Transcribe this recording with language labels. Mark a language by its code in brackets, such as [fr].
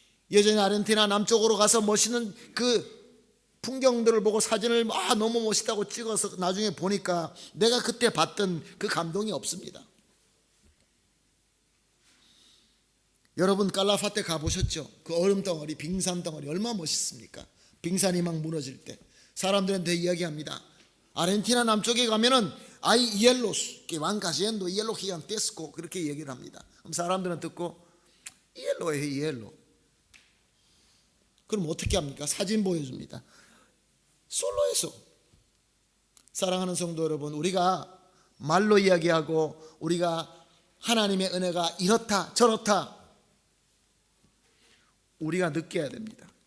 [ko] 예전에 아르헨티나 남쪽으로 가서 멋있는 그 풍경들을 보고 사진을 너무 멋있다고 찍어서 나중에 보니까 내가 그때 봤던 그 감동이 없습니다. 여러분 깔라파테 가보셨죠? 그 얼음 덩어리, 빙산 덩어리 얼마나 멋있습니까? 빙산이 막 무너질 때 사람들한테 이야기합니다. 아르헨티나 남쪽에 가면은 [es] hay hielos que van cayendo, hielo gigantesco, [ko] 그렇게 얘기를 합니다. 그럼 사람들은 듣고 [es] hielo es hielo. [ko] 그럼 어떻게 합니까? 사진 보여줍니다. 솔로 [es] eso. [ko] 사랑하는 성도 여러분, 우리가 말로 이야기하고 우리가 하나님의 은혜가 이렇다 저렇다, 우리가 느껴야 됩니다.